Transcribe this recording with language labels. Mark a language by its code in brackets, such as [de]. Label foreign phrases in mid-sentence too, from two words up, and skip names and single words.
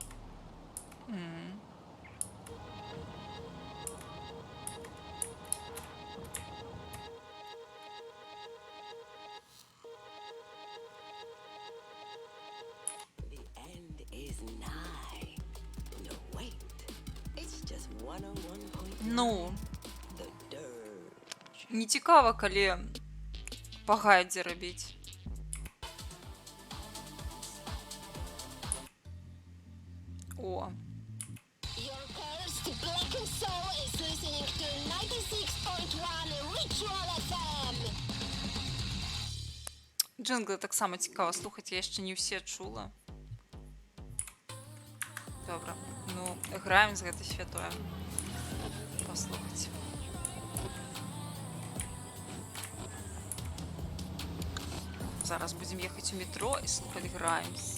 [en] The end is nigh. No, wait. It's just 101.9. [be] Ну, [en] The dirge. [be] не цікава, калі па гайдзе рабіць. О, [en] Your cursed blackened soul is listening to 96.1 Ritual FM. [be] джингли таксама цікава слухаць, я яшчэ не ўсе чула. Добра, ну, граем з гэтай святое. Паслухаць. Зараз будзем ехаць у метро і слухаць Граймс.